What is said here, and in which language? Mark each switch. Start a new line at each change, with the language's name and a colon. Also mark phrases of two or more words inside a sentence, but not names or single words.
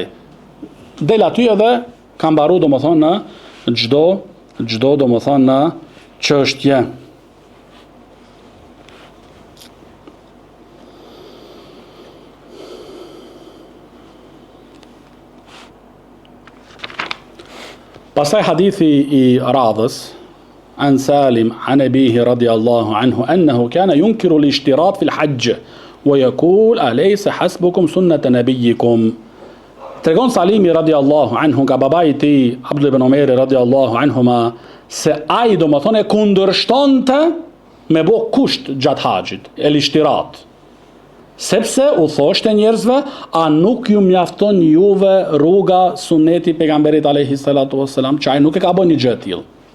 Albanian: Del aty edhe ka mbaru domethënë në çdo domethënë në çështje. Pastaj hadithi i radhës
Arabic: عن سالم عن أبيه رضي الله عنه أنه كان ينكر الاشتراط في الحج ويقول أليس حسبكم سنة نبيكم.
Albanian: Tregon Salimi
Arabic: رضي الله عنه
Albanian: nga babai i tij Abdullah ibn Umar
Arabic: رضي الله عنهما
Albanian: se ai domethënë kundërshtonte me bë kusht gjatë haxhit, el ishtirat. Sepse u thoshte njerëzve, a nuk ju mjafton juve rruga suneti pejgamberit
Arabic: عليه الصلاة والسلام,
Albanian: që ai nuk e ka bën një gjë të tillë.